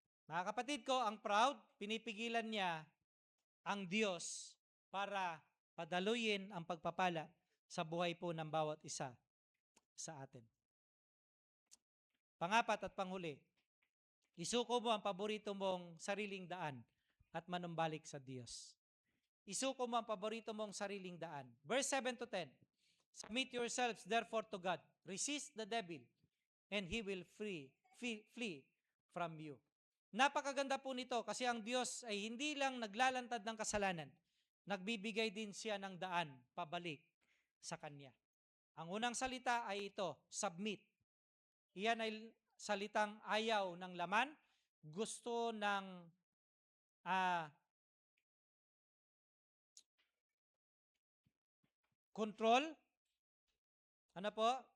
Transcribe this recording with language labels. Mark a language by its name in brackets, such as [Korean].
[Filipino] Mga kapatid ko, ang proud, pinipigilan niya ang Diyos para padaluyin ang pagpapala sa buhay po ng bawat isa sa atin. Pangapat at panghuli, isuko mo ang paborito mong sariling daan at manumbalik sa Diyos. Isuko mo ang paborito mong sariling daan. [English] Verse 7 to 10, submit yourselves therefore to God. Resist the devil and he will flee from you. [Filipino] Napakaganda po nito kasi ang Diyos ay hindi lang naglalantad ng kasalanan, nagbibigay din siya ng daan pabalik sa Kanya. Ang unang salita ay ito, submit. Iyan ay salitang ayaw ng laman, gusto ng control. Ano po?